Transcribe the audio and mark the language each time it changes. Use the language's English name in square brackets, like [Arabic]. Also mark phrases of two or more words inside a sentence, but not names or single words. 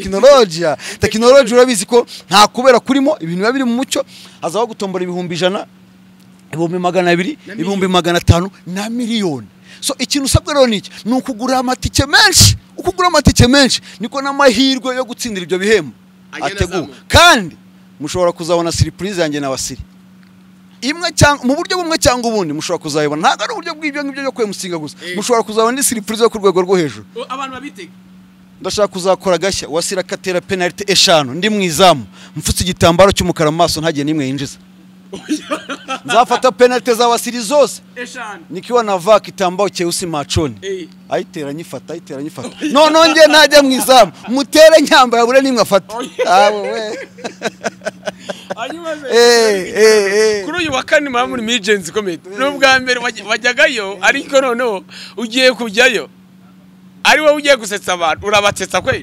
[Kinyarwanda] urabizi ko nta kubera kurimo ibintu biba biri mu mucyo hazaho gutombora ibihumbi 100 ibihumbi 200 ibihumbi 500 na miliyoni so ikintu usabwa rero niki ni ukugura amatike menshi niko n'amahirwe yo gutsindira ibyo bihembo ategu kandi mushobora kuzabona surprise yanjye na Wasiri imwe cyangwa mu buryo bumwe cyangwa ubundi mushobora kuzayibona ntago ari uburyo bw'ibyo ngibyo byo kwemusinga gusa mushobora kuzabona ni surprise yo ku rwego rwo hejuru abantu babitega ndashaka kuzakora gashya Wasiri akatera penalty 5 ndi mwizamu mfutse igitambaro cy'umukara mu maso ntagiye nimwe yinjiza nzafata penalty za Wasiri zose [Swahili] nikiwa navaa kitambao cheusi machoni [Kinyarwanda] ayitera nyifata no nge najya mwizamu mutere nyamba yabure nimwe afata we kuri uyu wa kane muri [English] emergency committee [Kinyarwanda] n'ubwa mbere wajyagayo ariko noneho ugiye kujyayo ari wowe ugiye gusetsa abantu urabatsetsa kwe